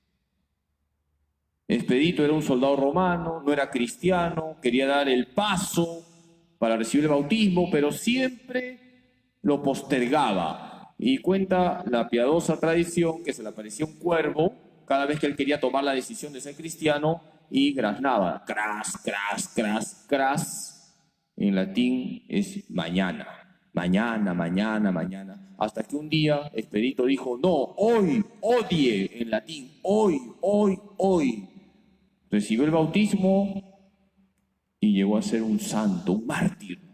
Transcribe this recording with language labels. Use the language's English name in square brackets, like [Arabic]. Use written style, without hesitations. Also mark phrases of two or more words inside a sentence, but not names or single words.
[Spanish] Expedito era un soldado romano, no era cristiano, quería dar el paso para recibir el bautismo, pero siempre lo postergaba. Y cuenta la piadosa tradición que se le aparecía un cuervo cada vez que él quería tomar la decisión de ser cristiano y graznaba. [Latin] Cras, cras, cras, cras. [Spanish] En latín es mañana, mañana, mañana, mañana. Hasta que un día Expedito dijo, no, hoy, odie, en latín, hoy, hoy, hoy. Recibió el bautismo y llegó a ser un santo, un mártir.